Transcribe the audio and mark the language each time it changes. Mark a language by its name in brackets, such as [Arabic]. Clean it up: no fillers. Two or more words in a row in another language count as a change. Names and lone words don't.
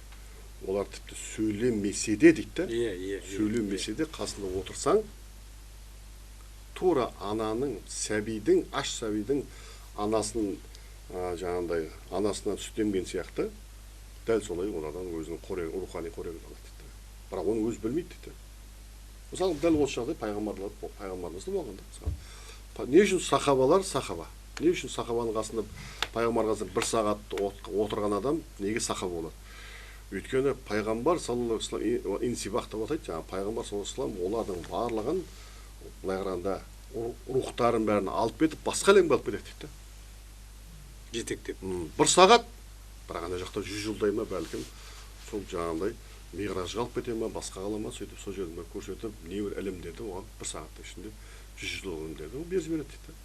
[Kazakh] Олар тіпті сөйлемесе де дейді. Сөйлемесе де қасында отырсаң, тура ананың, сәбидің, аш сәбидің анасын жаңағындай анасынан сүт емген сияқты, дәл солай олардан өзінің рухани қорегін алады дейді. Бірақ оны өзі білмейді дейді. Мысалы, дәл осы жағдай пайғамбарымызда болғанда. Не үшін сахабалар сахаба? Не үшін сахабаның қасында пайғамбар қасында 1 сағат отырған адам неге сахаба болады? Өйткені пайғамбар [Arabic] صلى الله عليه وسلم [Kazakh] инсибах деп атайды, жаңағы пайғамбар [Arabic] صلى الله عليه وسلم [Kazakh] олардың барлығын былай қарағанда рухтарын бәрін алып кетіп басқа әлемге алып кетеді дейді. Жетектеп. 1 сағат, бірақ ана жақта 100 жылдай ма бәлкім сол жаңағындай миғражға алып кете ма, басқа қала ма, сөйтіп сол жерді көрсетіп, небір ілімдерді оған 1 сағаттың ішінде 100 жыл ілімдерді беріп жібереді дейді.